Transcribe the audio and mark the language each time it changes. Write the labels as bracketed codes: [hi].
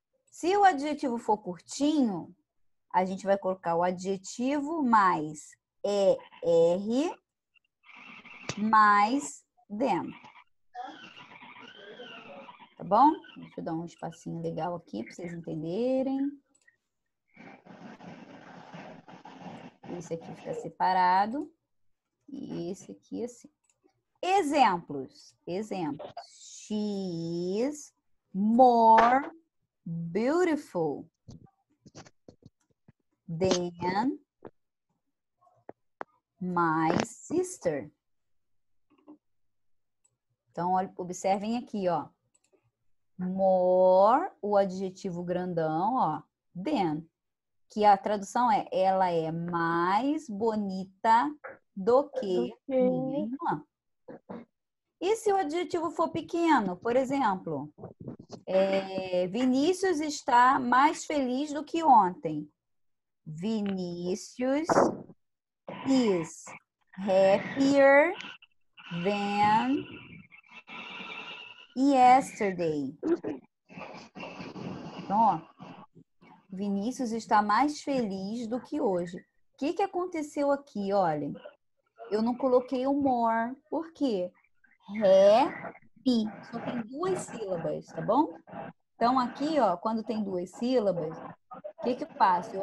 [pt] Se o adjetivo for curtinho, a gente vai colocar o adjetivo mais ER mais than. Tá bom? Deixa eu dar um espacinho legal aqui para vocês entenderem. Esse aqui fica separado. E esse aqui assim. Exemplos. [en] She is more beautiful than my sister. [pt] Então, observem aqui, ó. More, o adjetivo grandão, ó, than. Que a tradução é, ela é mais bonita do que minha irmã. E se o adjetivo for pequeno? Por exemplo, Vinícius está mais feliz do que ontem. [en] Vinícius is happier than yesterday. [pt] Então, ó, Vinícius está mais feliz do que hoje. O que aconteceu aqui? Olhem, eu não coloquei o more. Por quê? Happy. Só tem 2 sílabas, tá bom? Então, aqui, ó, quando tem 2 sílabas, o que eu faço?